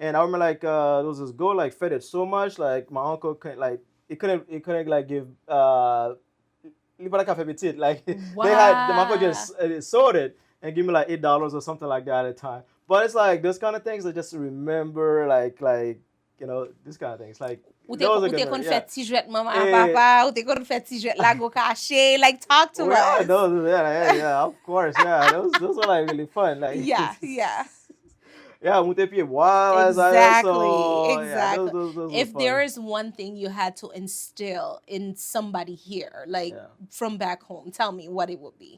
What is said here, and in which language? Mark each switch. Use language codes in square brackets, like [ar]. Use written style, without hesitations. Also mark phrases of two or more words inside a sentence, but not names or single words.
[en] And I remember like there was this girl like fed it so much like my uncle couldn't like it couldn't like give like they had the uncle Wow. just sold it and give me like $8 or something like that at a time. But it's like those kind of things I just remember these kind of things like those are [ht] Ou te [en] gonna [ht] kon fè [en] yeah. [ht] ti jwet maman a Eh, papa, ou te kon fè ti jwet lago kache, [en] like talk to yeah, us. yeah, of course, yeah. Those were like really fun. Like Yeah, yeah. yeah, multi wild Exactly, so yeah, exactly. those were If there fun. is one thing you had to instill in somebody here, like Yeah. from back home, tell me what it would be.